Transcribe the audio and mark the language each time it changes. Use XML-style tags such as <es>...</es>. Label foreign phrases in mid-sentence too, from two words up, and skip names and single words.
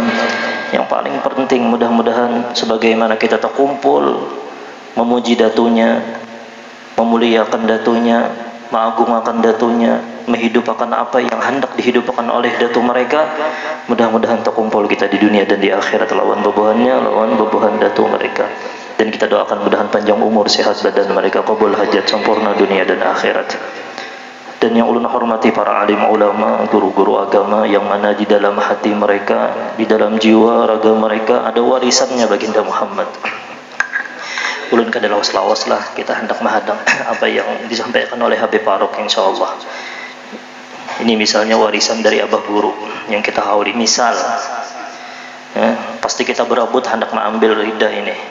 <id>Yang paling penting mudah-mudahan sebagaimana kita terkumpul memuji datunya, memuliakan datunya, mengagungakan datunya, menghidupkan apa yang hendak dihidupkan oleh datu mereka, mudah-mudahan terkumpul kita di dunia dan di akhirat</id> <bjn>lawan bebuhan</bjn> <id>datu mereka. Dan kita doakan mudahan panjang umur, sehat badan mereka, qabul hajat sempurna dunia dan akhirat. Dan yang ulun hormati para alim ulama, guru-guru agama yang mana di dalam hati mereka, di dalam jiwa raga mereka ada warisannya baginda Muhammad.</id> <bjn>Ulun kada lawas-lawas lah kita hendak menghadang apa yang disampaikan oleh Habib Faruq insyaallah.</bjn> <id>Ini misalnya warisan dari abah guru yang kita hauli misal. Pasti kita berabut hendak mengambil lidah ini.</id>